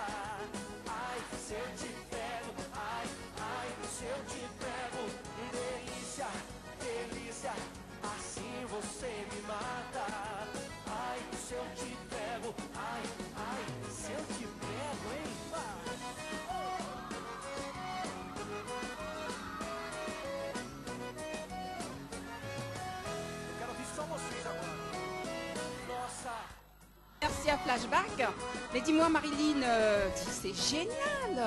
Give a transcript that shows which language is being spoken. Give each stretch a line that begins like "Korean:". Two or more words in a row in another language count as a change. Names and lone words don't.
Portuguese: Ai, se eu te pego, ai, se eu te pego. Delícia, delícia, assim você me mata. Ai, se eu te pego, ai, se eu te pego, hein?
French: Merci à Flashback. Mais dis-moi Marilyn, c'est génial.